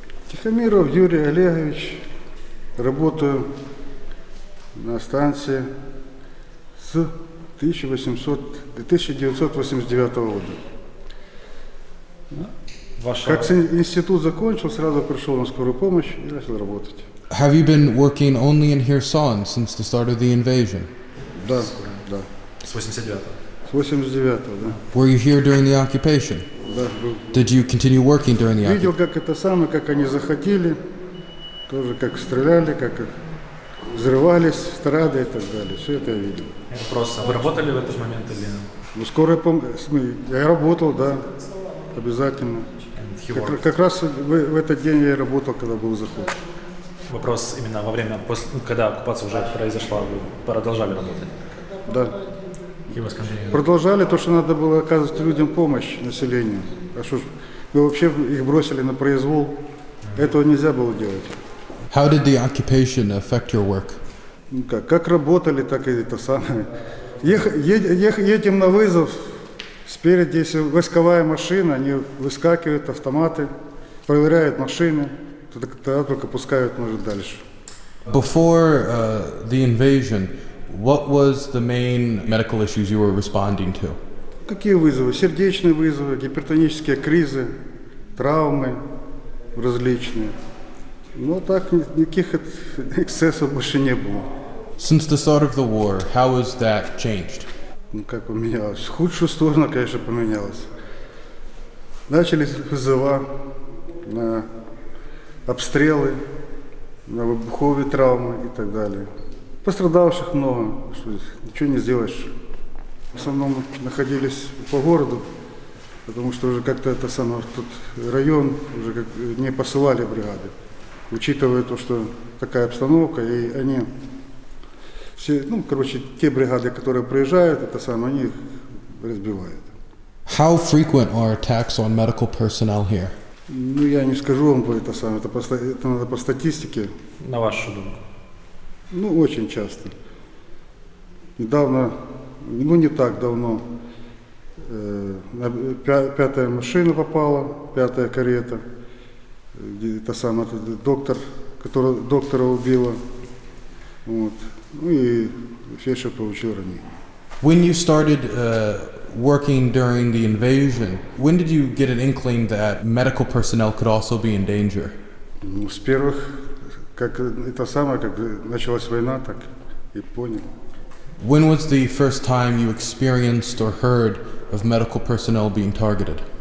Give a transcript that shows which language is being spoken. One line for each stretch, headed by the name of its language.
Russian: Тихомиров Юрий Олегович, работаю на станции с 1989 года. Как институт закончил, сразу пришел на скорую помощь и начал работать.
English: Have you been working only in Kherson since the start of the invasion?
Russian: Да, да. С 89-го. С 89-го, да.
English: Were you here during the occupation?
Russian: Да, был.
English: Did you continue working during the occupation?
Russian: Видел, как это самое, как они заходили, тоже как стреляли, как взрывались, снаряды и так далее. Все это я видел. Просто вы работали в этот момент или? Ну, скорая помощь, я работал, да, обязательно. Как раз в этот день я и работал, когда был заход. Вопрос именно во время, когда оккупация уже произошла, вы продолжали работать? Да. Продолжали то, что надо было оказывать людям помощь, населению. А что ж, вы вообще их бросили на произвол. Этого нельзя было делать.
English: How did the occupation affect your work?
Russian: Ну как работали, так и это самое. Едем на вызов, спереди, если войсковая машина, они выскакивают, автоматы, проверяют машины, тогда только пускают, может, дальше.
English: Before the invasion, what was the main medical issues you were responding to?
Russian: Какие вызовы? Сердечные вызовы, гипертонические кризы, травмы различные. Но так никаких эксцессов больше не было.
English: Since the start of the war, how has that changed?
Russian: Ну как поменялось? В худшую сторону, конечно, поменялось. Начались вызова на обстрелы, на выбуховые травмы и так далее. Пострадавших много, что ничего не сделаешь. В основном находились по городу, потому что уже как-то это самое, тут район уже как не посылали бригады, учитывая то, что такая обстановка, и они все, ну, короче, те бригады, которые приезжают, это самое, они их разбивают.
English: How frequent are attacks on medical personnel here?
Russian: Ну, я не скажу вам это самое, это надо по статистике.
Ukrainian: На вашу думку?
Russian: Ну, очень часто. Недавно ну не так давно, пятая машина попала, пятая карета, где та самая доктор, которая доктора убила, вот. Ну и фельдшер получил ранение.
English: When you started working during the invasion, when did you get an inkling that medical personnel could also be in danger?
Russian: Ну, с первых, как это самое, как началась война, так и понял.
English: When was the first time you experienced or heard of medical personnel being targeted?